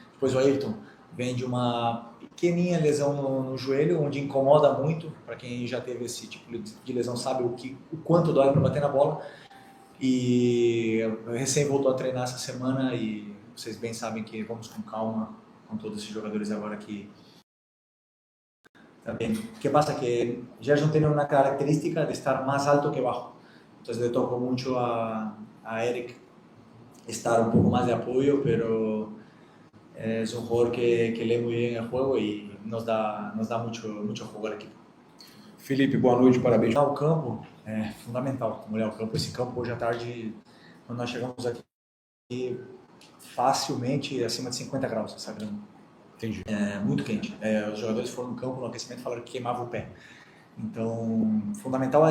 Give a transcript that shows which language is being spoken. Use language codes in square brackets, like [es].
[pt] Depois o Ayrton vem de uma pequenininha lesão no joelho, onde incomoda muito. Para quem já teve esse tipo de lesão sabe o quanto dói para bater na bola. E recém voltou a treinar essa semana e vocês bem sabem que vamos com calma com todos esses jogadores agora que [es] también. ¿Qué pasa? Que Gerson tiene una característica de estar más alto que bajo. Entonces le tocó mucho a Eric estar un poco más de apoyo, pero es un jugador que lee muy bien el juego y nos da mucho juego al equipo. [pt] Felipe, boa noite, parabéns. O campo é fundamental, molhar o campo. Esse campo hoje à tarde, quando nós chegamos aqui, facilmente acima de 50 graus essa grama. Entendi. É muito quente. Os jogadores foram no campo no aquecimento e falaram que queimava o pé. Então, fundamental.